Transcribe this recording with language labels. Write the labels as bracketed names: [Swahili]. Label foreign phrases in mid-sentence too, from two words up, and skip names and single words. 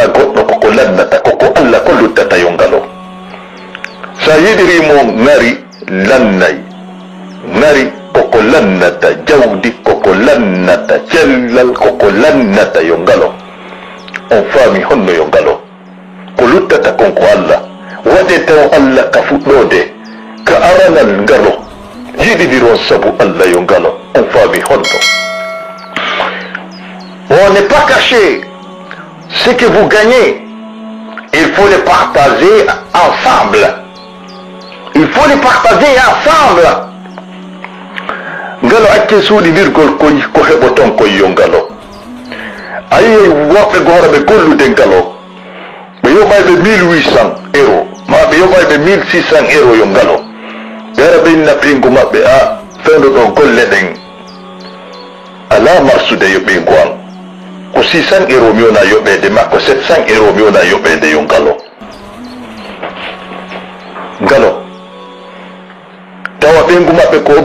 [Fula] goɗɗo koko lannata koko Allah ko luttata yo ngalo sa yiɗirimo ngari lannay ngari koko lannata jawdi koko lannata cellal koko lannata yo ngalo on faami honno yo ngalo ko luttata konko Allah waɗe taw Allah ka fuɗɗode ka aranal ngalo yiɗidiron sabu Allah yo ngalo on faami honno [French] on n'est pas caché ce que vous gagnez il faut le partager ensemble il faut le partager ensemble ngalo [Fula] acce suuɗidirgol ko heɓoton koye yo ngalo ayi woɓɓe goora ɓe gollude ngalo ɓe yoɓayɓe 1800 euros ma ɓe yoɓayɓe 1600 euros yo ngalo ɓe ara ɓe inna ɓeygu maɓɓe a fewndo ɗo golle ɗen ala marsude yo ɓeygu an ko 600 euros mi wona yoɓede makko 700 euros mi wona yoɓede yo ngalo ngalo tawa ɓeygu maɓɓe ko